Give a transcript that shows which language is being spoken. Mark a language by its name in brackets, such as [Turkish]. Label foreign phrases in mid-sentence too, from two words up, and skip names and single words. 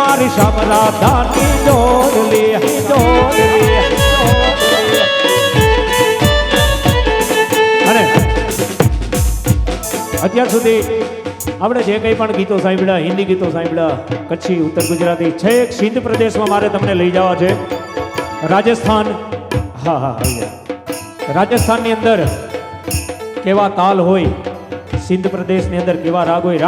[Gujarati] श्याम राधा नी डोरली અને અત્યાર સુધી આપણે જે કંઈ પણ ગીતો સાંભળ્યા, હિન્દી ગીતો સાંભળ્યા, કચ્છી, ઉત્તર ગુજરાતી, છેક સિંધ પ્રદેશમાં મારે તમને લઈ જવા છે. રાજસ્થાન, હા હા રાજસ્થાનની અંદર કેવા તાલ હોય, સિંધ પ્રદેશની અંદર કેવા રાગ હોય.